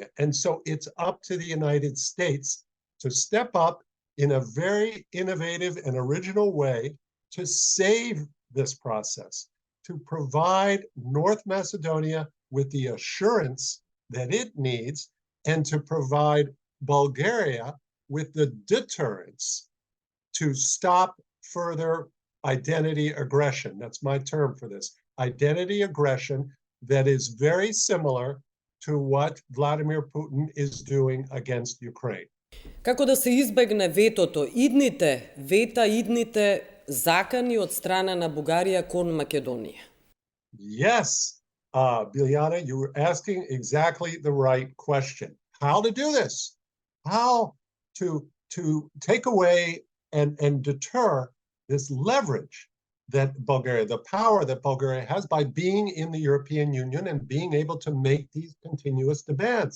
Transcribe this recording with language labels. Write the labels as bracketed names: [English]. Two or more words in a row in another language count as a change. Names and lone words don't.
[English] And so it's up to the United States to step up in a very innovative and original way to save this process, to provide North Macedonia with the assurance that it needs, and to provide Bulgaria with the deterrence to stop further identity aggression. That's my term for this. Identity aggression that is very similar to what Vladimir Putin is doing against Ukraine. [Macedonian] Како да се избегне ветото, идните закани од страна на Бугарија кон Македонија? [English] Yes, Biljana, you were asking exactly the right question. How to do this? How to take away and deter this leverage that Bulgaria, the power that Bulgaria has by being in the European Union and being able to make these continuous demands.